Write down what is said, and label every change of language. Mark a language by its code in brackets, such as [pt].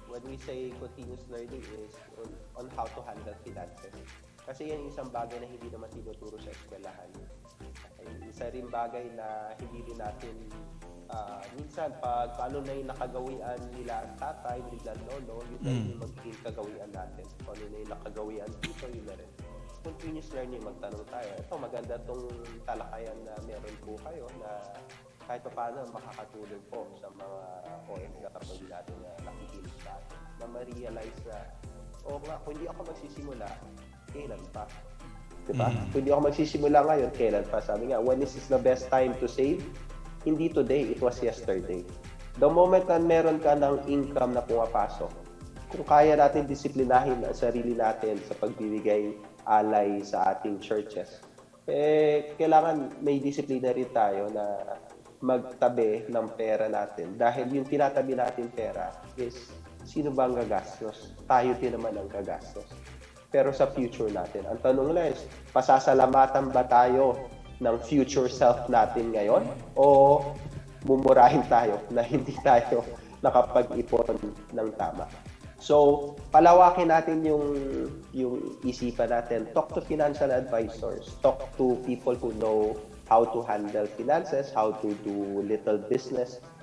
[en] When we say continuous learning is on how to handle finances. [tl] Kasi yan isang bagay na hindi naman tinuturo sa eskwelahan. Okay? Isa rin bagay na hindi rin natin minsan pag paano na yung nakagawian nila ang tatay, biglang lolo, yun na yung magiging kagawian natin. Paano na yung nakagawian dito, yun na rin. Continuous learning, magtanong tayo. Ito, maganda itong talakayan na meron po kayo na kahit pa paano makakatulong po sa mga OFW natin na nakikinig sa atin. Na ma-realize na, kung hindi ako magsisimula, kailan pa? Diba? Kung hindi ako magsisimula ngayon, kailan pa? Sabi nga, [en] when is the best time to save? Hindi today, it was yesterday. The moment [tl] na meron ka ng income na pumapasok, kung kaya natin disiplinahin ang sarili natin sa pagbibigay alay sa ating churches, kailangan may disiplina rin tayo na magtabi ng pera natin. Dahil yung tinatabi natin pera is, sino ba ang gagastos? Tayo din naman ang gagastos. Pero sa future natin, ang tanong lang is, pasasalamatan ba tayo ng future self natin ngayon o mumurahin tayo na hindi tayo nakapag-ipon ng tama? So, palawakin natin yung isipan natin. [en] Talk to financial advisors. Talk to people who know how to handle finances, how to do little business.